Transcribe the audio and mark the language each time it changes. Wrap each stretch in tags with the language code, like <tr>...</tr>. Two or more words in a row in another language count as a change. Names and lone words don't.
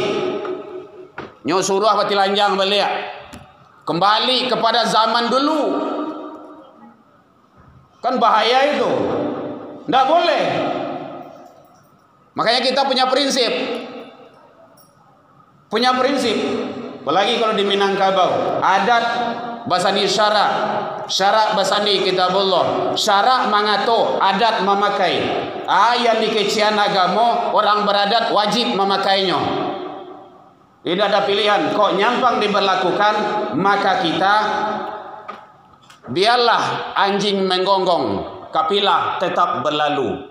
<min>Nyo suruh pati lanjang balik.</min> <id>Kembali kepada zaman dulu. Kan bahaya itu. Tidak boleh. Makanya kita punya prinsip. Punya prinsip. Apalagi kalau di Minangkabau,</id> <min>adat basani syarak basani kitabullah, syarak mangato, adat memakai.</min> <id>Yang dikecian agama, orang beradat wajib memakainya. Tidak ada pilihan.</id> <min>Kok nyampang</min> <id>diberlakukan, maka kita biarlah anjing menggonggong, kapilah tetap berlalu.</id>